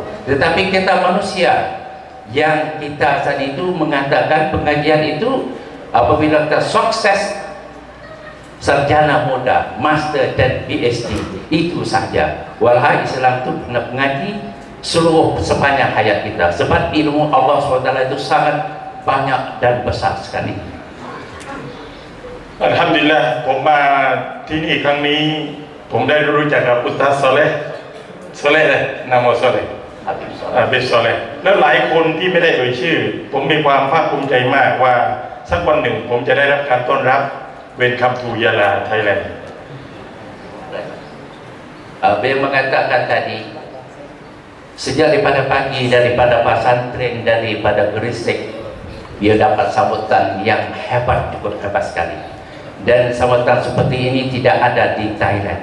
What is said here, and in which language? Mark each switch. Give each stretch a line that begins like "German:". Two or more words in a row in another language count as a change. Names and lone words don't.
Malay: Tetapi kita manusia yang kita saat itu mengatakan pengajian itu apabila kita sukses sarjana muda, master dan PhD itu saja. Walhai Islam itu mengaji seluruh sepanjang hayat kita sebab ilmu Allah SWT itu sangat banyak dan besar sekali.
Thai: Alhamdulillah ผมมาที่นี่ครั้งนี้ผมได้รู้จักกับอุสตาซซอเลห์เลยนามซอเลห์บิซอเลห์แล้วหลายคนที่ไม่ได้เอ่ยชื่อผมมีความภาคภูมิใจมากว่าสักวันหนึ่งผมจะได้รับการต้อนรับ
English: Welcome to Yala, Thailand.
Malay: Beliau mengatakan tadi sejak daripada pagi daripada pesantren daripada Gresik dia dapat sambutan yang hebat, cukup hebat sekali. Dan sambutan seperti ini tidak ada di Thailand.